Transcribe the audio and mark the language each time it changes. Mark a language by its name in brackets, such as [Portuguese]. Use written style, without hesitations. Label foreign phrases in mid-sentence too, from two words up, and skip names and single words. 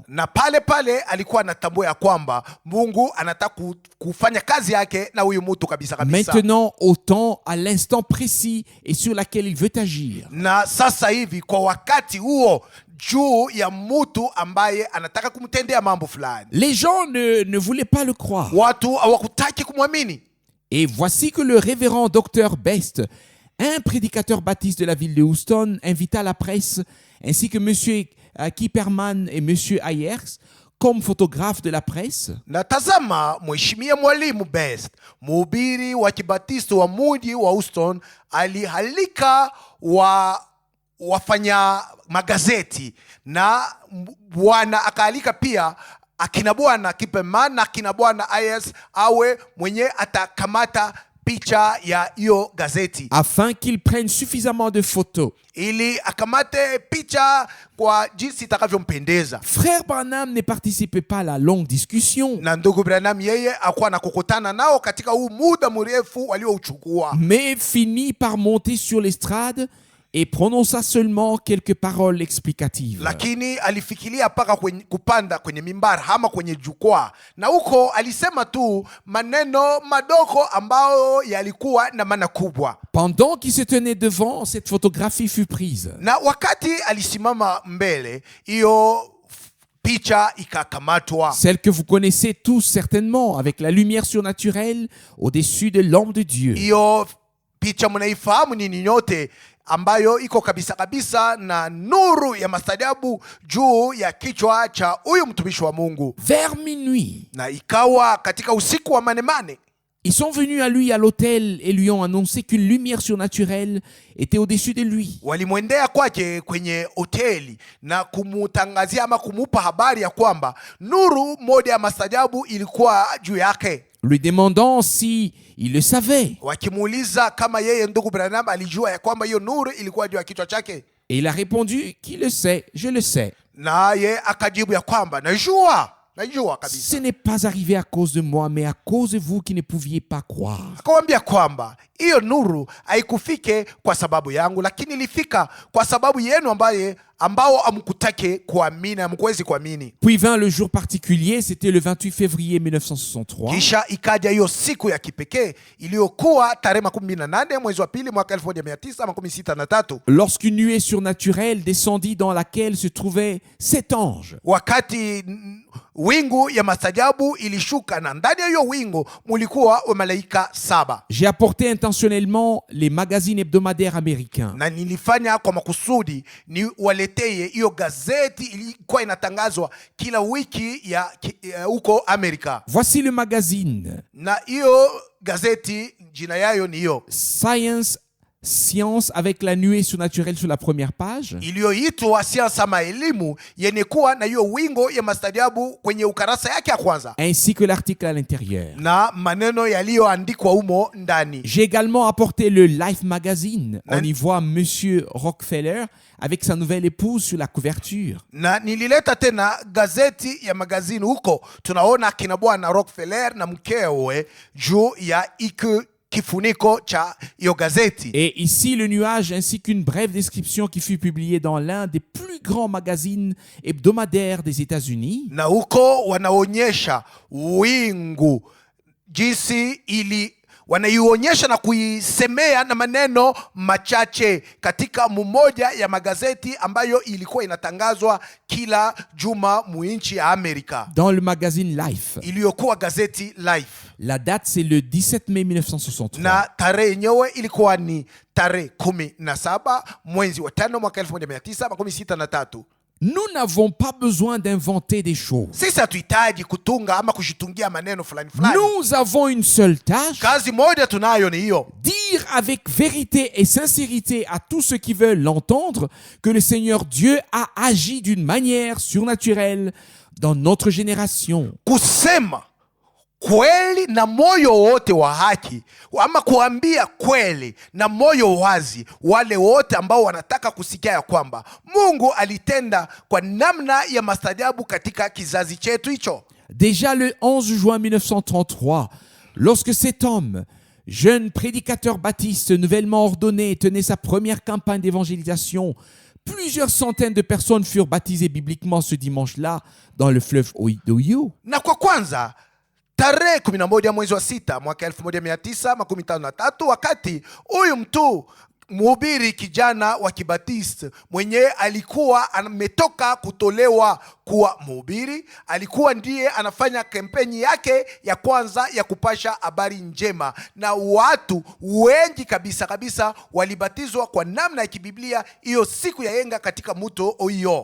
[Swahili] na pale pale alikuwa anatambua ya kwamba Mungu anataka kufanya kazi yake na huyu mtu kabisa kabisa. [French] Maintenant, au temps, à l'instant précis et sur laquelle il veut agir. [Swahili] Na sasa hivi kwa wakati huo juu ya mtu ambaye anataka kumtendea mambo fulani, [French] Les gens ne voulaient pas le croire. [Swahili] watu hawakutaki kumwamini. [French] Et voici que le révérend docteur Best, un prédicateur baptiste de la ville de Houston, invita la presse, ainsi que M. Kipperman et M. Ayers, comme photographes de la presse. [Swahili] Na tazama, mheshimiwa mwalimu Best, mhubiri wa Kibatisti wa mji wa Houston, alihalika wafanya magazeti, na bwana akaalika pia akina bwana Kipperman na akina bwana Ayers awe mwenye atakamata picha ya hiyo gazeti, [French] Afin qu'ils prennent suffisamment de photos. [Swahili] ili akamate picha kwa jinsi itakavyompendeza. [French] Frère Branham ne participait pas à la longue discussion, [Swahili] Na ndugu Branham yeye akuwa na kukutana nao katika huu muda mrefu waliouchukua, [French] mais finit par monter sur l'estrade et prononça seulement quelques paroles explicatives. [Swahili] lakini alifikiria mpaka kupanda kwenye mimbara ama kwenye jukwaa, na huko alisema tu maneno madogo ambayo yalikuwa na maana kubwa. [French] Pendant qu'il se tenait devant, cette photographie fut prise. [Swahili] Na wakati alisimama mbele, hiyo picha ikakamatwa, [French] Celle que vous connaissez tous certainement, avec la lumière surnaturelle au-dessus de l'homme de Dieu. [Swahili] hiyo picha mnaifahamu nini nyote, ambayo iko kabisa kabisa na nuru ya mastajabu juu ya kichwa cha huyu mtumishi wa Mungu. [French] Vers minuit, [Swahili] Na ikawa katika usiku wa manemane, [French] ils sont venus à lui à l'hôtel et lui ont annoncé qu'une lumière surnaturelle était au-dessus de lui. [Swahili] walimwendea kwake kwenye hoteli na kumutangazia ama kumupa habari ya kwamba nuru moja ya mastajabu ilikuwa juu yake, [French] Lui demandant si il le savait. [Swahili] wakimuuliza kama yeye ndugu Branham alijua ya kwamba hiyo nuru ilikuwa juu ya kichwa chake, [French] Et il a répondu qu'il le sait, je le sais. [Swahili] naye akajibu ya kwamba najua kabisa. [French] Ce n'est pas arrivé à cause de moi, mais à cause de vous qui ne pouviez pas croire. [Swahili] Akamwambia kwamba hiyo nuru haikufike kwa sababu yangu, lakini ilifika kwa sababu yenu ambaye ambao amkutake kuamini, amkuwezi kuamini. [French] Puis vint le jour particulier, c'était le 28 février 1963. [Swahili] Kisha ikaja hiyo siku ya kipekee iliyokuwa tarehe 18 mwezi wa pili mwaka 1963, [French] Lorsqu'une nuée surnaturelle descendit dans laquelle se trouvaient 7 anges. [Swahili] wakati wingu ya mastajabu ilishuka na ndani ya hiyo wingu mulikuwa wa malaika 7. [French] J'ai apporté intentionnellement les magazines hebdomadaires américains. [Swahili] Na nilifanya kwa makusudi ni waleteye hiyo gazeti ilikuwa inatangazwa kila wiki ya huko Amerika. [French] Voici le magazine [Swahili] Na hiyo gazeti jina yayo ni hiyo [French] Science avec la nuée surnaturelle sur la première page. [Swahili] iliyoitwa Siasa ama Elimu, yenye kuwa na hiyo wingo ya mastajabu kwenye ukarasa yake ya kwanza, [French] Ainsi que l'article à l'intérieur. [Swahili] na maneno yaliyoandikwa humo ndani. [French] J'ai également apporté le Life Magazine. On y voit Monsieur Rockefeller avec sa nouvelle épouse sur la couverture. [Swahili] Na nilileta tena gazeti ya magazini huko, tunaona kina bwana Rockefeller na mkewe juu ya kifuniko cha hiyo gazeti. [French] Et ici le nuage ainsi qu'une brève description qui fut publiée dans l'un des plus grands magazines hebdomadaires des États-Unis. [Swahili] Na huko wanaonyesha wingu jinsi wanaionyesha na kuisemea na maneno machache katika mmoja ya magazeti ambayo ilikuwa inatangazwa kila juma muinchi ya Amerika, [French] Dans le magazine Life. [Swahili] iliyokuwa gazeti Life. [French] La date c'est le 17 mai 1963. [Swahili] Na tarehe yenyewe ilikuwa ni tarehe 17 mwezi wa 5 mwaka 1963. [French] Nous n'avons pas besoin d'inventer des choses. [Swahili] Sisi hatuhitaji kutunga ama kujitungia maneno fulani fulani. [French] Nous avons une seule tâche: [Swahili] Kazi moja tunayo ni hiyo, [French] dire avec vérité et sincérité à tous ceux qui veulent l'entendre que le Seigneur Dieu a agi d'une manière surnaturelle dans notre génération. [Swahili] kusema kweli na moyo wote wa haki, ama kuambia kweli na moyo wazi wale wote ambao wanataka kusikia ya kwamba Mungu alitenda kwa namna ya mastajabu katika kizazi chetu hicho. [French] Déjà le 11 juin 1933, lorsque cet homme, jeune prédicateur baptiste nouvellement ordonné, tenait sa première campagne d'évangélisation, plusieurs centaines de personnes furent baptisées bibliquement ce dimanche-là dans le fleuve Ohio. [Swahili] Na kwa kwanza tarehe 11 mwezi wa 6 mwaka 1953, wakati huyu mtu mhubiri kijana wa Kibatisti mwenye alikuwa ametoka kutolewa kuwa mhubiri, alikuwa ndiye anafanya kampeni yake ya kwanza ya kupasha habari njema, na watu wengi kabisa walibatizwa kwa namna ya kibiblia hiyo siku ya yenga katika mto Ohio.